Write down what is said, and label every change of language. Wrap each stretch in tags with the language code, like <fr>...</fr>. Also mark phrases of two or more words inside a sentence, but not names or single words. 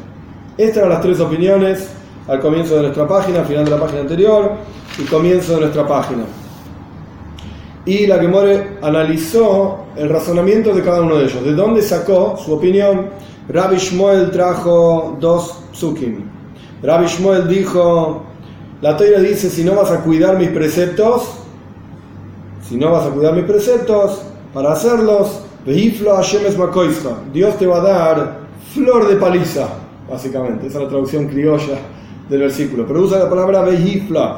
<es>Estas eran las tres opiniones al comienzo de nuestra página, al final de la página anterior y comienzo de nuestra página. Y la Gemore analizó el razonamiento de cada uno de ellos. ¿De dónde sacó su opinión? Rabbi Shmuel trajo dos psukim. Rabbi Shmuel dijo, la Torah dice, si no vas a cuidar mis preceptos, para hacerlos, Dios te va a dar flor de paliza, básicamente. Esa es la traducción criolla del versículo. Pero usa la palabra vehifla.</es>